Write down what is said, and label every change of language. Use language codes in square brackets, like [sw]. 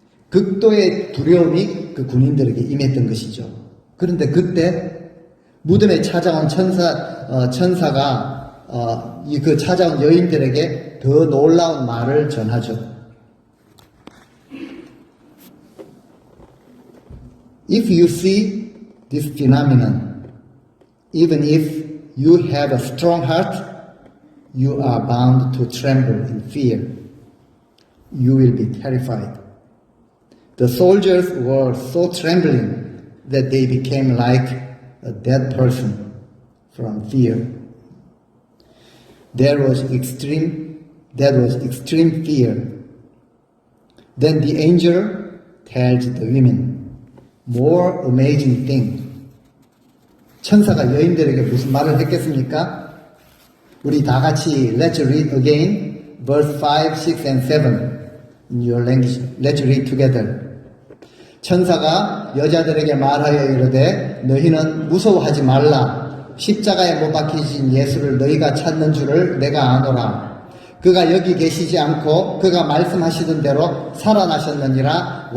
[ko] 극도의 두려움이 그 군인들에게 임했던 것이죠. 그런데 그때 무덤에 찾아온 천사가 그 찾아온 여인들에게 더 놀라운 말을 전하죠. [en] If you see this phenomenon, even if you have a strong heart, you are bound to tremble in fear. You will be terrified. The soldiers were so trembling that they became like a dead person from fear. That was extreme fear. Then the angel tells the women more amazing thing. [ko] 천사가 여인들에게 무슨 말을 했겠습니까? 우리 다 같이 [en] let's read again verse 5, 6 and 7 in your language. Let's read together. [ko] 천사가 여자들에게 말하여 이르되 너희는 무서워하지 말라. 십자가에 못 박히신 예수를 너희가 찾는 줄을 내가 아노라. 그가 여기 계시지 않고 그가 말씀하시던 대로 살아나셨느니라.